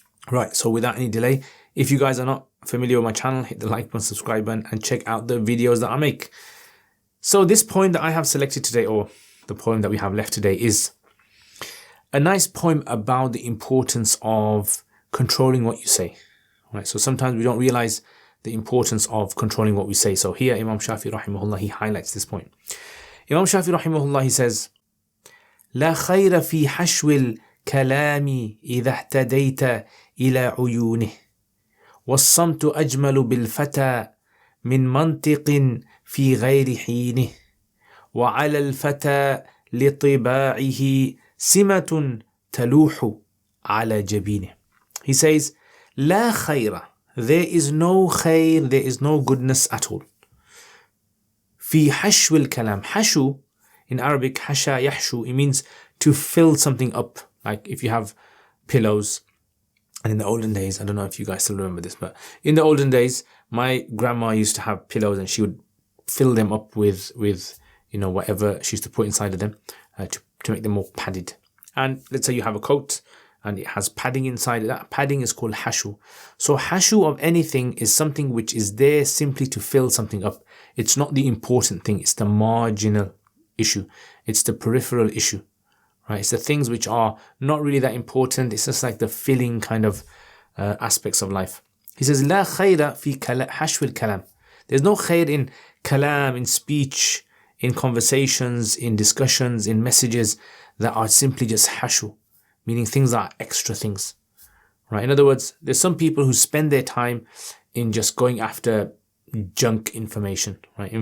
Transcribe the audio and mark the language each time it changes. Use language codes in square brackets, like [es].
[en] Right, so without any delay, if you guys are not familiar with my channel, hit the like button, subscribe button, and check out the videos that I make. So this poem that I have selected today, or the poem that we have left today, is a nice poem about the importance of controlling what you say. Right, so sometimes we don't realize the importance of controlling what we say. So here Imam Shafi rahimahullah, he highlights this point. Imam Shafi rahimahullah, he says, [ar] لا خير في حشو الكلام إذا اهتديت إلى عيونه والصمت أجمل بالفتى من منطق في غير حينه وعلى الفتى لطباعه سمة تلوح على جبينه. [en] He says, [ar] لا خير, [en] there is no khair, there is no goodness at all. [ar] في حشو الكلام. [en] حشو in Arabic, hasha yahshu, it means to fill something up. Like if you have pillows, and in the olden days, I don't know if you guys still remember this, but in the olden days, my grandma used to have pillows and she would fill them up with you know, whatever she used to put inside of them to make them more padded. And let's say you have a coat and it has padding inside it. That padding is called hashu. So hashu of anything is something which is there simply to fill something up. It's not the important thing. It's the marginal issue. It's the peripheral issue. Right? It's the things which are not really that important. It's just like the filling kind of aspects of life. He says, [ar] لا خير في حشو الكلام. [en] There's no khair in kalam, in speech, in conversations, in discussions, in messages that are simply just hashu, meaning things that are extra things. Right? In other words, there's some people who spend their time in just going after junk information, right?